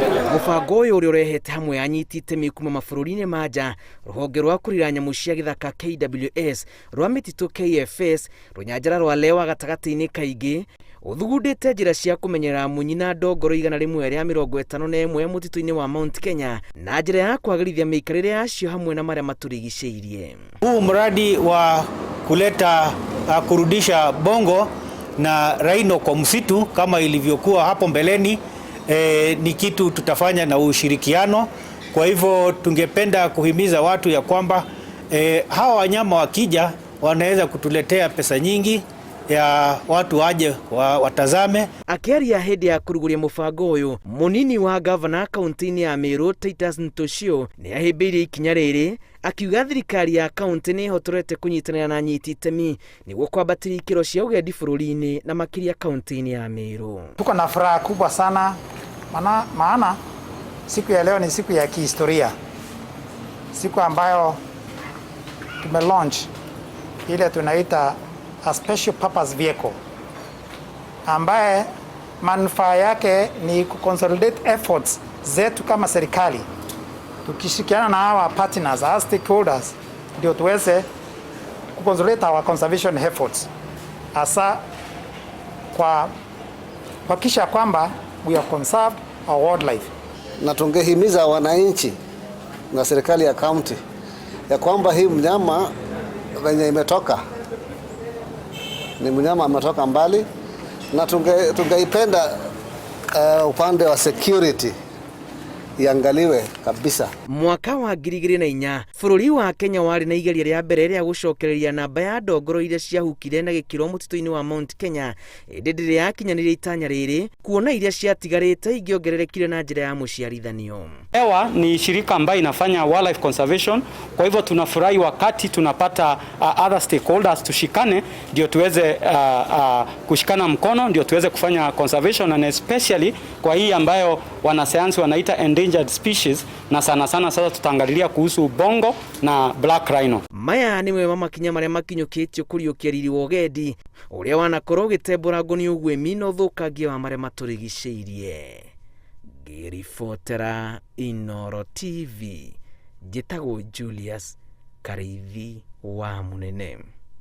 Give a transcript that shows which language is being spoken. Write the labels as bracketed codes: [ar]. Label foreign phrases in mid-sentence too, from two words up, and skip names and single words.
[ki] Mũbango ũyũ ũrĩa ũrehete hamwe anyiti itemi kuma mabũrũri-inĩ ma nja, rũhonge rwa kũrira nyamũ cia gĩthaka KWS, rwa mĩtitũ KFS, rũnyanjara rwa lewa gatagatĩ-inĩ kaingĩ, ũthugundĩte njĩra cia kũmenyerera munyi na ndogoro 151 mũtitũ-inĩ wa Mount Kenya na njĩra ya kwagĩrithia mĩikarĩre yacio hamwe na marĩa matũrigicĩirie. [sw] Huu mradi wa kuleta kurudisha bongo na rhino kwa msitu kama ilivyokuwa hapo mbeleni ni kitu tutafanya na ushirikiano. Kwa hivyo tungependa kuhimiza watu ya kwamba hawa wanyama wakija wanaweza kutuletea pesa nyingi ya watu waje watazame. [ki] Akiaria hĩndĩ ya kũrugũria mũbango ũyũ, mũnini wa gavana kaunti-inĩ ya Meru Titus Ntoshio nĩ ahĩmbĩirie ikinya rĩrĩ, akiuga thirikari ya kaunti nĩ ĩhotorete kũnyitanĩra na anyiti itemi nĩguo kwambatĩria ikĩro cia ũgendi bũrũri-inĩ na makĩria kaunti-inĩ ya Meru. [sw] Tuko na furaha kubwa sana maana siku ya leo ni siku ya kihistoria, siku ambayo tumelaunch ile tunaita [en] a special purpose vehicle [sw] ambaye manufaa yake ni kuconsolidate efforts zetu kama serikali tukishirikiana na hawa partners, [en] our stakeholders, [sw] ndio tuweze kuconsolidate [en] our conservation efforts, [sw] hasa kwa kuhakikisha kwamba [en] we have conserved our wildlife. [sw] Na tungehimiza wananchi na serikali ya county ya kwamba hii mnyama wenye imetoka ni mnyama ametoka mbali, na tungeipenda upande wa security iangaliwe kabisa. [ki] Mwaka wa 2004 bũrũri wa Kenya warĩ na igeria rĩa mbere rĩa gũcokereria namba ya ndogoro iria ciahukire na gĩkĩro mũtitũ-inĩ wa Mount Kenya hĩndĩ ĩrĩa yakinyanĩria itanya rĩrĩ, kuona iria ciatigarĩte ingĩongererekire na njĩra ya mũciarithanio. [sw] EWA ni shirika ambayo inafanya [en] wildlife conservation, [sw] kwa hivyo tunafurahi wakati tunapata [en] other stakeholders [sw] tushikane, ndio tuweze kushikana mkono, ndio tuweze kufanya conservation, [en] and especially [sw] kwa hii ambayo wanasayansi wanaita [en] endangered species, [sw] na sana sasa tutaangalilia kuhusu bongo na [en] black rhino. [ki] Maya nĩmwe mamakinya marĩa makinyũkĩtio kũriũkia riri wa ũgendi ũrĩa wanakorwo ũgĩtembũrangwo nĩ ũguĩmi na ũthũkangia wa marĩa matũrigicĩirie. Ngĩribotera Inooro TV, njĩtagwo Julius Karĩithi wa Mũnene.